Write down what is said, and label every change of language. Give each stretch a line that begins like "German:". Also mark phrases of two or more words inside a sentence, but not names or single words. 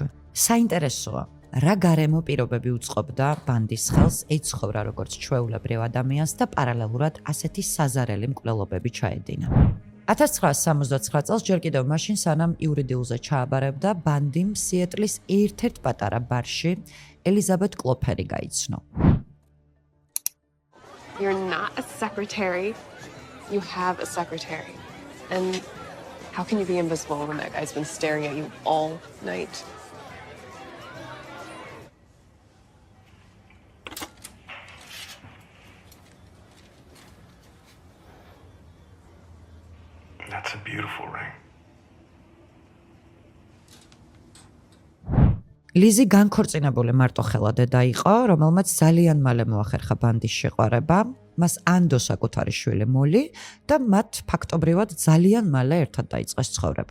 Georgian: საინტერესოა, რა გარემო პირობები უწყობდა ბანდის ხელს ეცხოვრა როგორც ჩვეულებრივ ადამიანს და პარალელურად ასეთი საზარელი მკვლელობები ჩაედინა. 1979 წელს ჯერ კიდევ მაშინ სანამ იურიდიულზე ჩააბარებდა, ბანდიმ სიეტლის ერთ-ერთ პატარა ბარში ელიზაბეთ კლოფერი გაიცნო.
English: You're not a secretary. You have a secretary. And how can you be invisible when that guy's been staring at you all night? That's a beautiful ring.
Georgian: ლიზი განქორწინებული მარტოხელა დედა იყო, რომელმაც ძალიან მალე მოახერხა ბანდის შეყვარება, მას ანდო საკუთარი შვილი მოლი და მათ ფაქტობრივად ძალიან მალე ერთად დაიწყეს ცხოვრება.